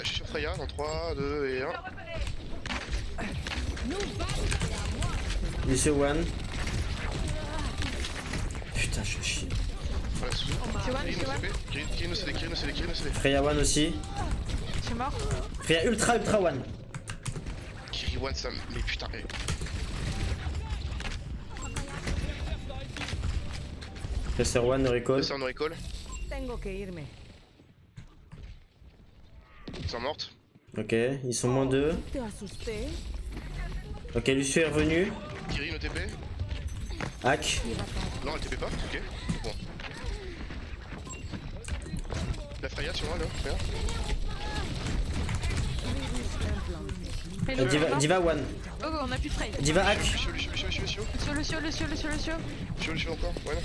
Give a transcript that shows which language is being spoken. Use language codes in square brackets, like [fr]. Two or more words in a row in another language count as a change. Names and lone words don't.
[fr] Je suis sur Freya dans 3, 2 et 1. Lucio one. Putain, je chie. Voilà, sous. C'est one, Kiri c'est nous one. CP. Kiri nous CD, Kiri nous CD, Kiri nous CD. Freya one aussi. Je suis mort. Freya ultra one. Kiri one, ça mais putain, hey. Tresseur one, [en] no recall. [fr] C'est un recall. [es] Tengo que irme. [fr] Ils sont mortes. Ok, ils sont moins 2. [es] Te asusté? [fr] Ok, Lucio est revenu. Kiri no TP. Hack. Non, elle TP pas. Ok. Bon. La Freya sur moi là, Freya. Milo, Diva one. Oh, on a plus de trade. Diva hack. Lucio. Lucio encore. Ouais, non.